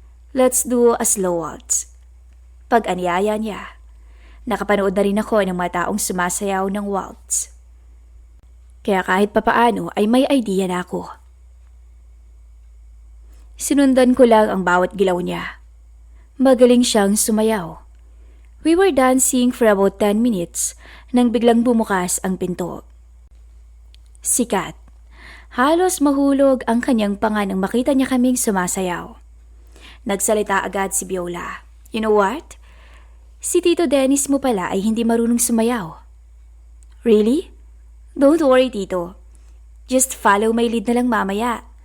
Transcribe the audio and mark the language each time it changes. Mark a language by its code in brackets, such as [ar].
[en] Let's do a slow waltz. [tl] Pag-anyaya niya. Nakapanood na rin ako ng mga taong sumasayaw ng waltz. Kaya kahit papaano ay may idea na ako. Sinundan ko lang ang bawat gilaw niya. Magaling siyang sumayaw. [en] We were dancing for about 10 minutes [tl] nang biglang bumukas ang pinto. Si Kat. Halos mahulog ang kanyang panga nang makita niya kaming sumasayaw. Nagsalita agad si Viola. [en] You know what? [tl] Si Tito Dennis mo pala ay hindi marunong sumayaw. [en] Really? Don't worry, Tito. Just follow my lead [tl] na lang mamaya.